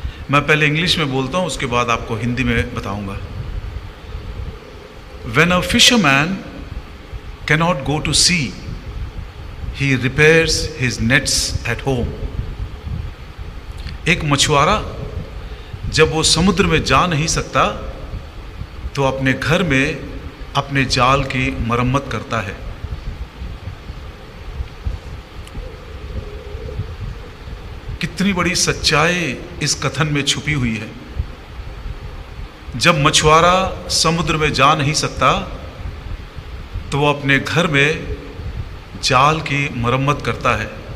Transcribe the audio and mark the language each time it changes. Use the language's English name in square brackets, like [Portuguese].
[Hindi] मैं पहले इंग्लिश में बोलता हूँ, उसके बाद आपको हिंदी में बताऊंगा। [English] When a fisherman cannot go to sea, he repairs his nets at home. [Hindi] एक मछुआरा जब वो समुद्र में जा नहीं सकता तो अपने घर में अपने जाल की मरम्मत करता है। कितनी बड़ी सच्चाई इस कथन में छुपी हुई है। जब मछुआरा समुद्र में जा नहीं सकता तो वो अपने घर में जाल की मरम्मत करता है।